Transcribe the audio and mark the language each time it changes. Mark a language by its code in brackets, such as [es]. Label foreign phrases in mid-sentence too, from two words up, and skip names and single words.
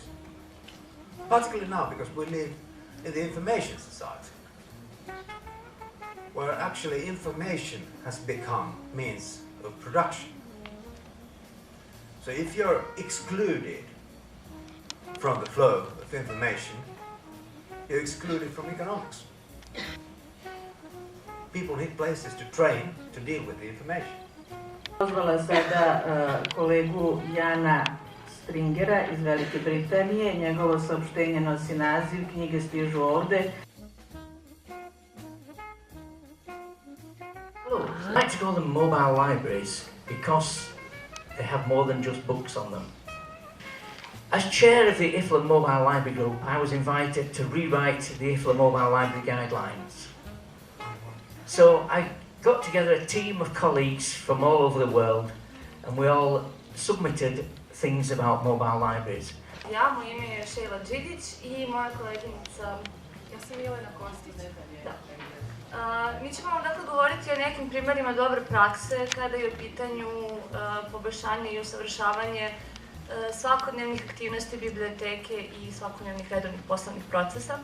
[en] Particularly now, because we live in the information society, where actually information has become means of production. So if you're excluded from the flow of information, you're excluded from economics. People need places to train to deal with the information. [sr] Pozvala sada kolegu Jana Stringera iz Velike Britanije. Njegovo saopštenje nosi naziv Knjige stižu ovde. [en] I like to call them mobile libraries because they have more than just books on them. As chair of the IFLA Mobile Library Group, I was invited to rewrite the IFLA Mobile Library Guidelines. So I got together a team of colleagues from all over the world and we all submitted things about mobile libraries. [sr] Ja, moje ime je Šejla Đidić i moja koleginica... Ja sam Jelena Kostić. Da. Mi ćemo vam dakle govoriti o nekim primerima dobre prakse kada je u pitanju poboljšanje i usavršavanje svakodnevnih aktivnosti biblioteke i svakodnevnih redovnih poslovnih procesa.